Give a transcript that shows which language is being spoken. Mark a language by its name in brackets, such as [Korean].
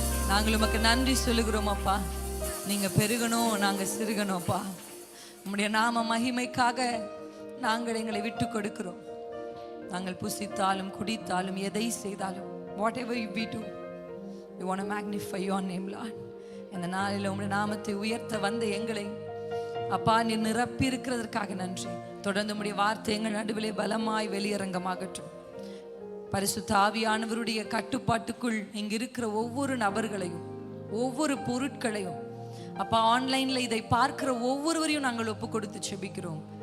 [Tamil] நாங்கள் உமக்கு நன்றி சொல்லுகிறோம் அப்பா. நீங்க பெருகணும், நாங்க சிறுகணும்ப்பா. உம்முடைய நாம மகிமைக்காக நாங்கள் எங்களை விட்டு கொடுக்கிறோம். நாங்கள் புசித்தாலும் குடித்தாலும் எதை செய்தாலும், [English] whatever we do, we want to magnify your name, Lord. [Tamil] இந்த நாளில் உம்முடைய நாமத்தை உயர்த்த வந்த எங்களை அப்பா நீர் நிரப்பி இருக்கிறதற்காக நன்றி. தொடர்ந்து உம்முடைய வார்த்தை எங்கள் நடுவிலே பலமாய் வெளியரங்கமாகட்டும். பரிசுத்த ஆவியானவருடைய கட்டுப்பாட்டுக்குள் இங்கு இருக்கிற ஒவ்வொரு நபர்களையும், ஒவ்வொரு பொருட்களையும் அப்பா, ஆன்லைன்ல இதை பார்க்கிற ஒவ்வொருவரையும் நாங்கள் ஒப்பு கொடுத்து செபிக்கிறோம்.